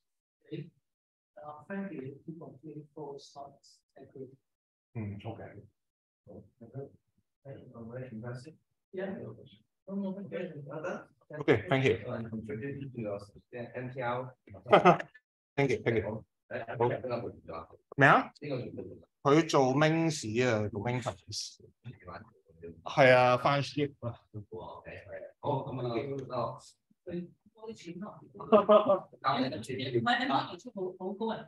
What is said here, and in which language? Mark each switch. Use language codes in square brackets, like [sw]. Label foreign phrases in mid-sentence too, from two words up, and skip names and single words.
[en] Frankly, 2.34 is not accurate. Okay. Yeah. Okay, thank you. Thank you. [yue] 咩啊？佢做 main 市啊，做 main 市。係啊，翻 shift 啊。好，咁啊，多啲錢咯。唔係好高人，